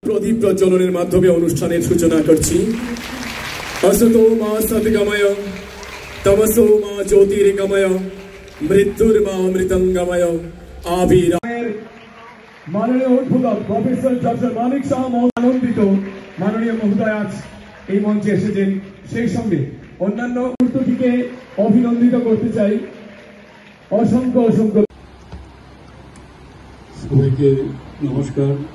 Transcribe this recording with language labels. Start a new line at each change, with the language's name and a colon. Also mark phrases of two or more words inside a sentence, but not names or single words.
Bangla: প্রদীপ প্রজ্বলনের মাধ্যমে অনুষ্ঠানের সূচনা করছি।
Sanskrit: असतो मा सद्गमय तमसो मा ज्योतिर्गमय मृत्युर्मा अमृतंगमय आविर्भाव।
Bangla: মাননীয় উদ্বোধক প্রফেসর ডক্টর মানিক শাহ আনন্দিত মাননীয় মহোদয় আজ এই মঞ্চে এসেছেন, সেই সঙ্গে অন্যান্য উদ্যোগীকে অভিনন্দিত করতে চাই। অসংখ্য অসংখ্য সবাইকে নমস্কার।